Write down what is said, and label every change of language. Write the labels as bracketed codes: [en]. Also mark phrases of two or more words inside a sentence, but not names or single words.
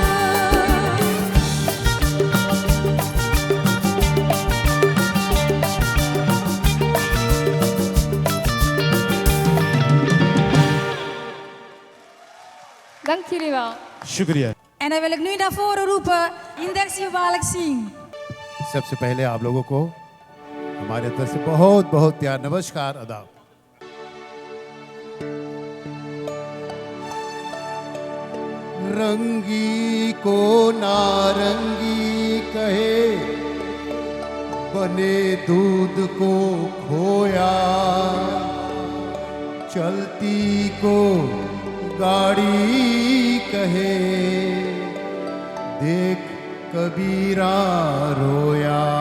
[nl] Dank jullie wel. [hi] शुक्रिया। [nl] En dan wil ik nu naar voren roepen, Indexie Walek zien. [hi] सबसे पहले आप लोगों को हमारे तरफ से बहुत बहुत प्यार नमस्कार आदाब। रंगी को नारंगी कहे, बने दूध को खोया, चलती को गाड़ी कहे, देख कबीरा रोया।